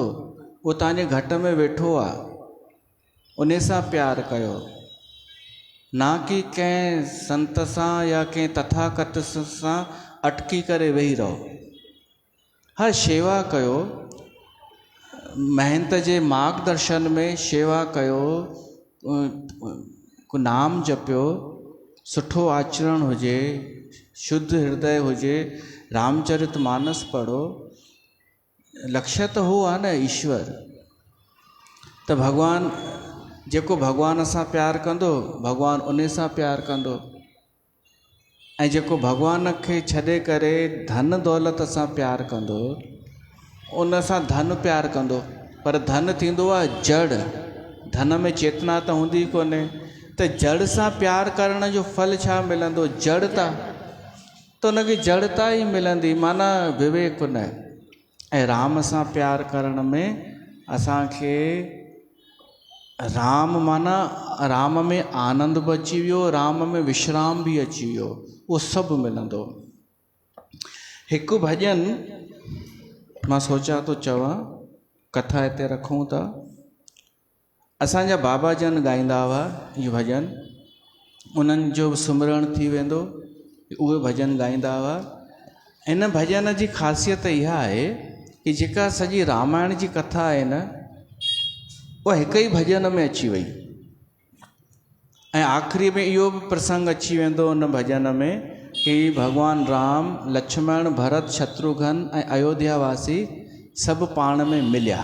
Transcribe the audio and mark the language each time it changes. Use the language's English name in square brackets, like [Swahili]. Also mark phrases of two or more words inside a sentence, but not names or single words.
[Sindhi] उहो तव्हांजे घट में वेठो आहे, उन सां प्यार कयो, ना कि कंहिं संत सां या कंहिं तथाकथ सां अटकी करे वेही रहो। हा, शेवा कयो, महंत जे मार्गदर्शन में शेवा कयो, नाम जपियो, सुठो आचरण हुजे, शुद्ध हृदय हुजे, रामचरित मानस पढ़ो। लक्ष्य त हो आहे न ईश्वर। त भॻवानु, जेको भॻवान सां प्यार कंदो, भॻवानु उन सां प्यार कंदो। ऐं जेको भॻवान खे छॾे करे धन दौलत सां प्यार कंदो, उन सां धन प्यार कंदो। पर धन थींदो आहे जड़, धन में चेतना त हूंदी कोन्हे। त जड़ सां प्यार करण जो फल छा मिलंदो? जड़ता। त उनखे जड़ता ई मिलंदी, माना विवेक न। ऐं राम सां प्यार करण में असांखे राम माना राम में आनंद बि अची वियो, राम में विश्राम बि अची वियो, उहो सभु मिलंदो। हिकु भॼन मां सोचां थो चवां, कथा हिते रखूं था। असांजा बाबा जन ॻाईंदा हुआ इहो भॼन, उन्हनि जो सुमिरण थी वेंदो, उहे भॼन ॻाईंदा हुआ। हिन भॼन जी ख़ासियत इहा आहे कि जेका सॼी रामायण जी कथा आहे न, उहा हिकु ई भॼन में अची वई। ऐं आख़िरी में इहो बि प्रसंग अची वेंदो उन भॼन में कि भॻवानु राम, लक्ष्मण, भरत, शत्रुघ्न ऐं अयोध्या वासी सभु पाण में मिलिया।